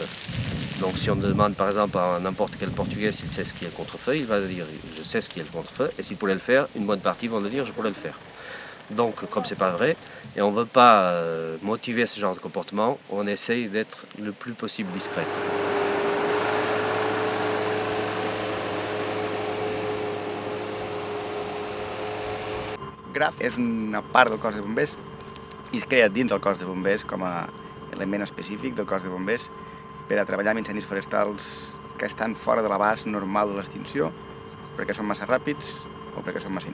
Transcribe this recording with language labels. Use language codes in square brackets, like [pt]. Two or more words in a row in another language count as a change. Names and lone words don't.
[fr] Donc si on demande par exemple à n'importe quel Portugais s'il sait ce qu'est le contre-feu, il va dire je sais ce qu'est le contre-feu et s'il pourrait le faire, une bonne partie vont le dire je pourrais le faire. Donc comme c'est pas vrai et on ne veut pas motiver ce genre de comportement, on essaye d'être le plus possible discret. [ca] Graf és una part del cos de bombers i es crea dins del cos de bombers com a element específic del cos de bombers per a treballar amb incendis forestals que estan fora de l'abast normal de l'extinció perquè són massa ràpids o perquè són massa intensos.